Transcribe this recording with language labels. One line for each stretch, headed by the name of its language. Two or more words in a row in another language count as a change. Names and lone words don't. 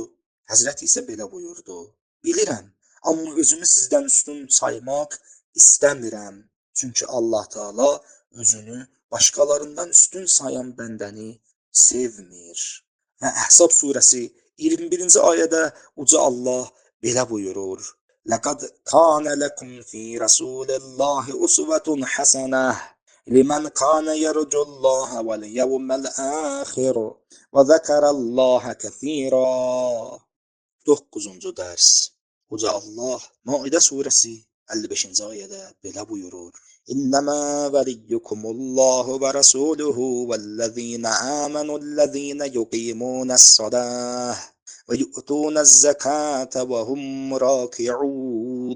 Azerbaijani: Həzrət isə belə buyurdu. Bilirəm, amma özümü sizdən üstün saymaq istəmirəm. Çünki Allah Teala özünü başqalarından üstün sayan bəndəni sevmir. Və Əhzab surəsi 21-ci ayədə uca Allah belə buyurur.
Arabic: لَقَدْ كَانَ لَكُمْ فِي رَسُولِ اللَّهِ أُسْوَةٌ حَسَنَةٌ لِمَنْ كَانَ يَرْجُو اللَّهَ وَالْيَوْمَ الْآخِرَ وَذَكَرَ اللَّهَ كَثِيرًا.
Azerbaijani: 9-cu dərs. Uca Allah Maidə surəsi 55-ci ayədə belə buyurur.
Arabic: إنما وليكم الله ورسوله والذين آمنوا الذين يقيمون الصلاة ويؤتون الزكاة وهم راكعون.